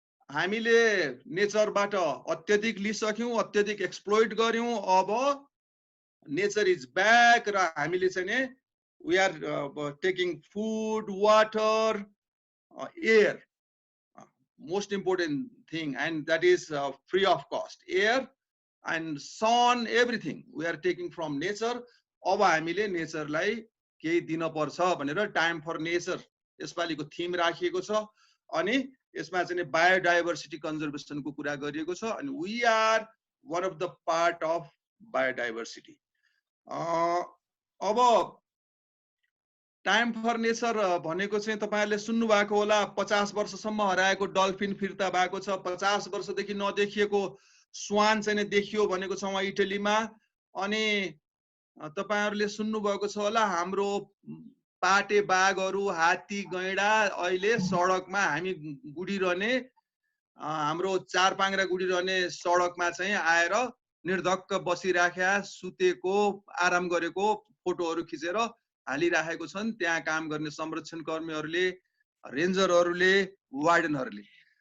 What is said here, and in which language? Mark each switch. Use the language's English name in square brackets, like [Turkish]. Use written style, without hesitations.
[Nepali] हामीले नेचरबाट अत्यधिक लिइसक्यौं, अत्यधिक एक्सप्लोइट गर्यौं। अब [English] nature is back [Nepali] र हामीले चाहिँ नि [English] We are taking food, water, air, most important thing, and that is free of cost. Air and sun, everything we are taking from nature. [Nepali] अब हामीले नेचरलाई केही दिन पर्छ भनेर टाइम फर नेचर यसपालिको थीम राखिएको छ। अनि यसमा चाहिँ बायोडाइभर्सिटी कन्जर्भेसनको कुरा गरिएको छ। [English] अनि we are one of the part of biodiversity. [Nepali] अब टाइम फर नेचर भनेको चाहिँ तपाईहरुले सुन्नु भएको होला, 50 वर्षसम्म हराएको डल्फिन फिर्ता भएको छ। 50 वर्षदेखि नदेखिएको स्वान चाहिँ देखियो भनेको छ वहाँ इटलीमा। अनि तपाईहरुले सुन्नु भएको छ होला, हाम्रो पाटे बाघहरू, हात्ती, गैंडा अहिले सडकमा हामी गुडिरहने, हाम्रो चार पाङ्ग्रा गुडिरहने सडकमा चाहिँ आएर निर्धक्क बसिराख्या, सुतेको, आराम गरेको फोटोहरू खिचेर हालिराखेको छन् त्यहाँ काम गर्ने संरक्षण कर्मीहरूले, रेन्जरहरूले, वार्डनहरूले।